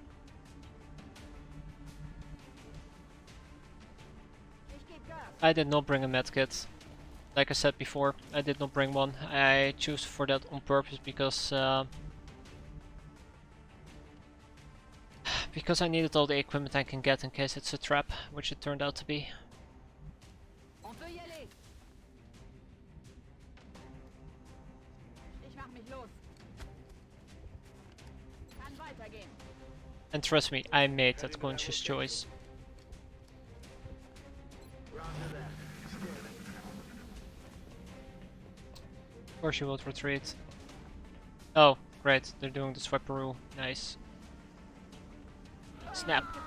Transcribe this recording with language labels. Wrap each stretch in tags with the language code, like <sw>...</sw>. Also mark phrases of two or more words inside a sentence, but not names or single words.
<en>I did not bring a medkit. Like I said before, I did not bring one. I choose for that on purpose because I needed all the equipment I can get in case it's a trap, which it turned out to be.</en> <fr>On peut y aller.</fr> <de>Ich mach mich los. Kann weitergehen.</de> <en>And trust me, I made that conscious choice. Of course you would retreat. Oh, great, they're doing the swiperoo. Nice. Snap.</en>